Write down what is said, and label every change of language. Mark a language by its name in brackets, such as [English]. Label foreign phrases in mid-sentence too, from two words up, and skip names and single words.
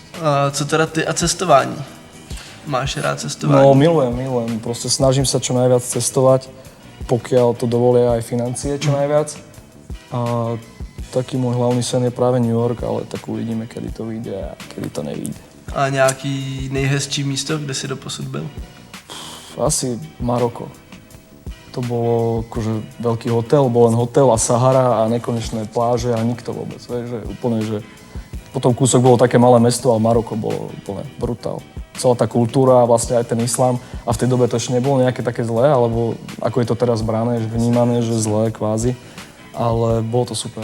[Czech] A co teda ty a cestování? Máš rád cestování? [Slovak] No milujem, proste snažím sa čo najviac cestovať, pokiaľ to dovolia aj financie čo najviac. A taký môj hlavný sen je práve New York, ale tak uvidíme, kedy to vyjde a kedy to nevyjde. [Czech] A nějaký nejhezčí místo, kde si doposud byl? Asi Maroko. To bolo akože veľký hotel, bol len hotel a Sahara a nekonečné pláže a nikto vôbec, vieš, že úplne, že potom kúsok bolo také malé mesto, ale Maroko bolo úplne brutál. Celá tá kultúra a vlastne aj ten islám a v tej dobe to ešte nebolo nejaké také zlé, alebo ako je to teraz brané, vnímané, že zlé kvázi, ale bolo to super.